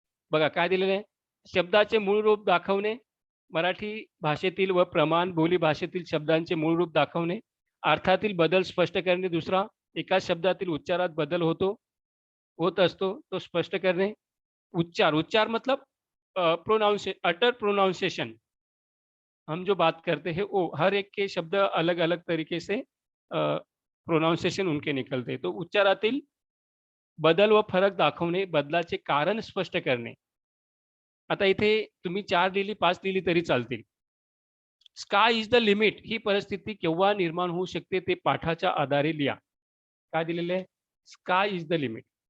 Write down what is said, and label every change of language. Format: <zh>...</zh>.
<mr>बघा काय दिलेलं आहे, शब्दाचे मूळ रूप दाखवणे, मराठी भाषेतील व प्रमाण बोली भाषेतील शब्दांचे मूळ रूप दाखवणे, अर्थातील बदल स्पष्ट करणे. दुसरा, एकाच शब्दातील उच्चारात बदल होत असतो तो स्पष्ट करणे.</mr> <hi>उच्चार मतलब अटर प्रोनाउंसिएशन. हम जो बात करते हैं वो हर एक के शब्द अलग अलग तरीके से प्रोनाउंसिएशन उनके निकलते.</hi> <mr>तो उच्चारातील बदल व फरक दाखवणे, बदलाचे कारण स्पष्ट करणे. आता इथे तुम्ही 4 लिहिली, 5 लिहिली तरी चालतील. स्काय इज द लिमिट ही परिस्थिती केव्हा निर्माण होऊ शकते ते पाठाच्या आधारे लिहा. काय दिलेलं आहे? Sky is the limit.</mr>